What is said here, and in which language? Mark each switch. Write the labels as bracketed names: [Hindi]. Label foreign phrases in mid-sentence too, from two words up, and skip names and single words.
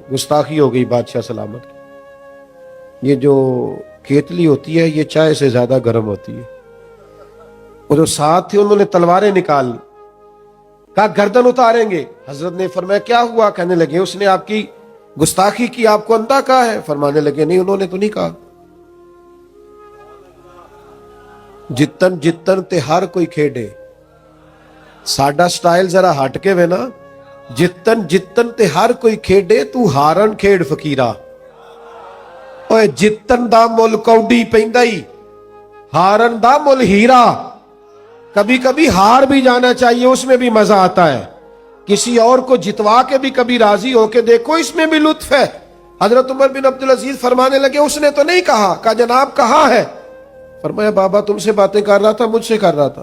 [Urdu] گستاخی ہو گئی بادشاہ سلامت کی۔ یہ جو کیتلی ہوتی ہے یہ چائے سے زیادہ گرم ہوتی ہے۔ وہ جو 7 تھے انہوں نے تلواریں نکال لی، کہا گردن اتاریں گے۔ حضرت نے فرمایا کیا ہوا؟ کہنے لگے اس نے آپ کی گستاخی کی، آپ کو اندھا کہا ہے؟ فرمانے لگے نہیں، انہوں نے تو نہیں کہا۔ [Punjabi] جتن جتن تے ہر کوئی کھیڈے، ساڈا سٹائل ذرا ہٹ کے وے نا۔ جتن جتن تے ہر کوئی کھیڈے، تو ہارن کھیڈ فقیرا۔ اوے جتن دا مل کوڈی پیندا ہی، ہارن دا مل ہیرا۔ [Urdu] کبھی کبھی ہار بھی جانا چاہیے، اس میں بھی مزہ آتا ہے۔ کسی اور کو جتوا کے بھی کبھی راضی ہو کے دیکھو، اس میں بھی لطف ہے۔ حضرت عمر بن عبدالعزیز فرمانے لگے اس نے تو نہیں کہا۔ کہا جناب کہا ہے۔ فرمایا بابا تم سے باتیں کر رہا تھا، مجھ سے کر رہا تھا؟